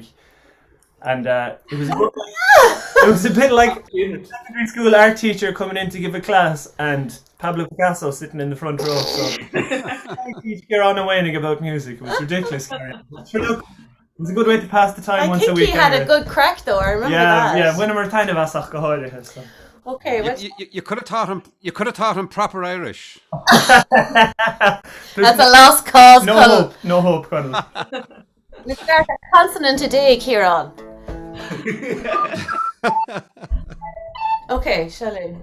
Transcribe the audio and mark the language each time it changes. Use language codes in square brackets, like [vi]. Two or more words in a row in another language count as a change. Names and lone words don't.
[en] And it was a bit like a secondary school art teacher coming in to give a class and Pablo Picasso sitting in the front row. So I teach Ciarán ó Maonaigh about music. It was ridiculous. Sure, look, it was a good way to pass the time once a week. I think he had a good crack though, I remember that. Yeah, when we're kind of asach [ga] go háirithe, [en] so. Okay, You could have taught him. You could have taught him proper Irish. that's a lost cause. No hope, Conal. We start a consonant today, Ciarán. Okay, Shelley.